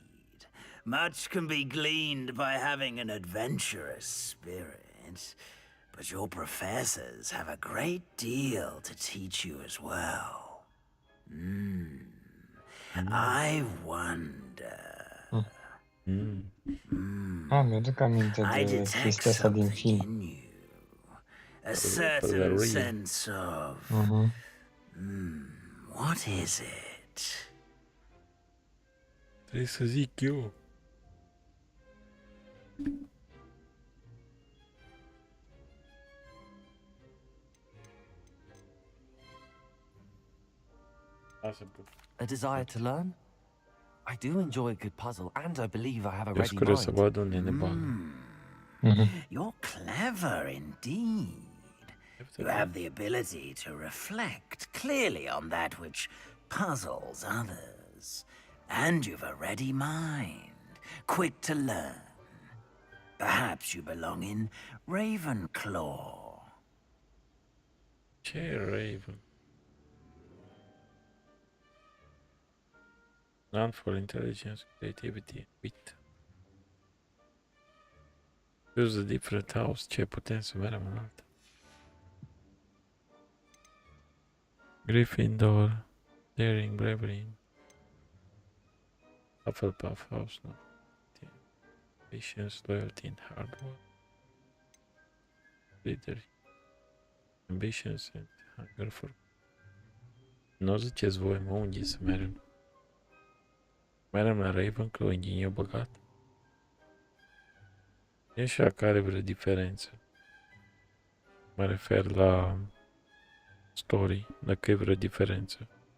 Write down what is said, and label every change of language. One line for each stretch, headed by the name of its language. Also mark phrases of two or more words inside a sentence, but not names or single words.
English: Much can be gleaned by having an adventurous spirit, but your professors have a great deal to teach you as well. I wonder.
Romanian: Mi-aduc aminte
English: I
Romanian: de
English: detect
Romanian: chestia asta din
English: something
Romanian: film.
English: in you. A certain sense of... What is it?
Romanian: Trebuie să zic eu. Lasă puțin.
English: A desire to learn? I do enjoy a good puzzle, and I believe I have a
Romanian: Eu
English: ready
Romanian: sunt curios să
English: mind.
Romanian: văd unde ne bagă.
English: You're clever indeed. You have the ability to reflect clearly on that which puzzles others. And you've a ready mind, quick to learn. Perhaps you belong in Ravenclaw.
Romanian: Ce Raven?
English: None for intelligence, creativity, wit. Use a different house.
Romanian: Ce putem să mergem în altă?
English: Gryffindor, daring, bravery. Hufflepuff house, no. Patience, loyalty, and hard work. Leader, ambitions, and hunger for...
Romanian: Nu ziceți voi, mă, unde să mergem? Mergem la Ravenclaw, ingeniu băgat? E așa care vreo diferență. Mă refer la story, dacă e vreo diferență.